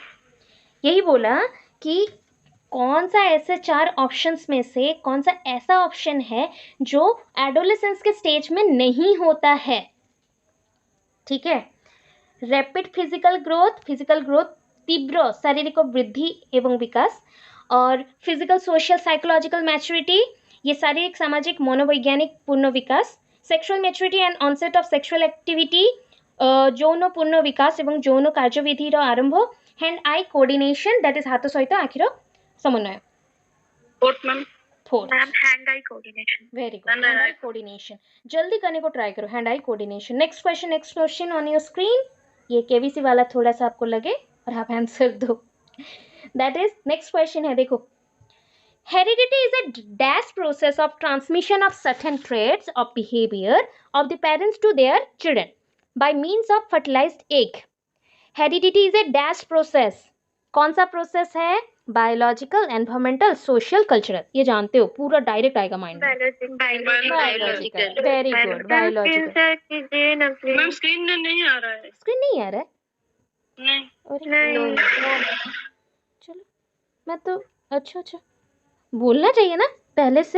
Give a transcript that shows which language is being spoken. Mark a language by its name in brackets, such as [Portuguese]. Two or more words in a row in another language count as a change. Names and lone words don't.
[Hindi] यही बोला कि कौन सा ऐसे 4 ऑप्शंस में से कौन सा ऐसा ऑप्शन है जो एडोलेसेंस के स्टेज में नहीं होता है, ठीक है। [English] rapid physical growth, [Hindi] तीव्र शारीरिक वृद्धि एवं विकास, और [English] physical social psychological maturity, [Hindi] ये शारीरिक सामाजिक मनोवैज्ञानिक पूर्ण विकास, [English] sexual maturity and onset of sexual activity, [Odia] ଯୌନ ପୂର୍ଣ୍ଣ ବିକାଶ ଏବଂ ଯୌନ କାର୍ଯ୍ୟବିଧିର ଆରମ୍ଭ, [English] hand eye coordination that is [Odia] ହାତ ସହିତ ଆଖିର ସମନ୍ୱୟ। [English] fourth ma'am फोर्थ ma'am hand eye coordination. very good, hand eye coordination. [Hindi] जल्दी करने को ट्राई करो, [English] hand eye coordination. next question on your screen. [Hindi] ये केबीसी वाला थोड़ा सा आपको लगे और आप आंसर दो। [English] that is next question [Hindi] है, देखो। [English] Heredity is a dash process of transmission of certain traits of behavior of the parents to their children by means of fertilized egg. Heredity is a dash process. [Hindi] कौन सा प्रोसेस है? [English] biological, environmental, social, cultural. [Hindi] ये जानते हो, पूरा डायरेक्ट आएगा माइंड में। [English] biological, very good, biological. [Hindi] मैम स्क्रीन में नहीं आ रहा है। स्क्रीन नहीं आ रहा है? नहीं चलो, मैं तो अच्छा बोलना चाहिए ना पहले से।